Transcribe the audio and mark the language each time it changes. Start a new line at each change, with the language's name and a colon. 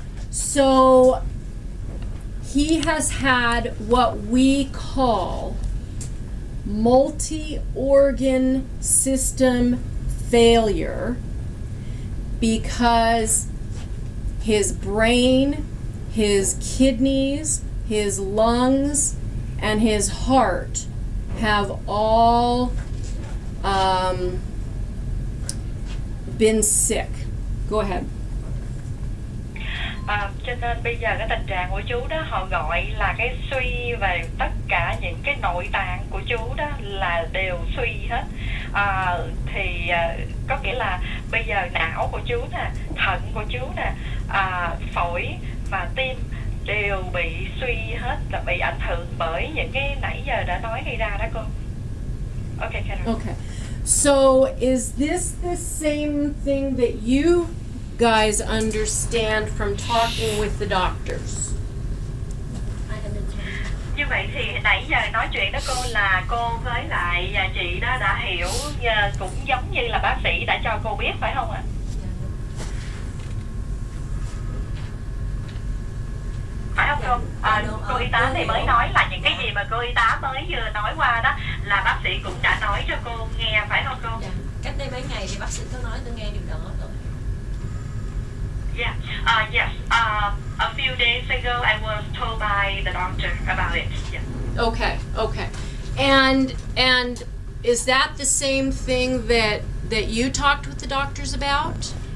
English: So he has had what we call multi-organ system failure, because his brain, his kidneys, his lungs, and his heart have all been sick. Go ahead.
Vietnamese: Cho nên bây giờ cái tình trạng của chú đó họ gọi là cái suy về tất cả những cái nội tạng của chú đó là đều suy hết. Thì có nghĩa là bây giờ não của chú nè, thận của chú nè, phổi và tim đều bị suy hết, là bị ảnh hưởng bởi những cái nãy giờ đã nói gây ra đó cô.
English: Okay, Karen. Okay. So is this the same thing that you guys understand from talking with the doctors?
Vietnamese: Như vậy thì nãy giờ nói chuyện đó cô, là cô với lại chị đó đã hiểu, cũng giống như là bác sĩ đã cho cô biết phải không ạ? Phải không cô? Cô y tá thì mới nói là những cái gì mà cô y tá mới vừa nói qua đó là bác sĩ cũng đã nói cho cô nghe, phải không cô? Dạ. Cách đây mấy ngày thì bác sĩ có nói tôi nghe điều đó rồi.
English: Yeah. Yes. A few days ago, I was told by the doctor about it. Yeah. Okay. And is that the same thing that that you talked with the doctors about?